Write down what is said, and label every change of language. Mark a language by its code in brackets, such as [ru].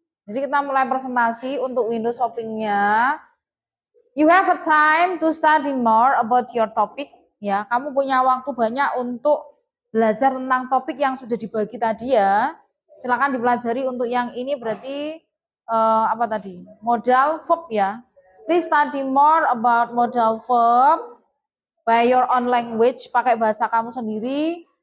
[id] Jadi kita mulai presentasi untuk window shopping-nya. [en] You have a time to study more about your topic. [id] Ya, kamu punya waktu banyak untuk belajar tentang topik yang sudah dibagi tadi ya. Silakan dipelajari untuk yang ini berarti apa tadi? [en] Modal verb ya. Please study more about modal verb by your own language, [id] pakai bahasa kamu sendiri.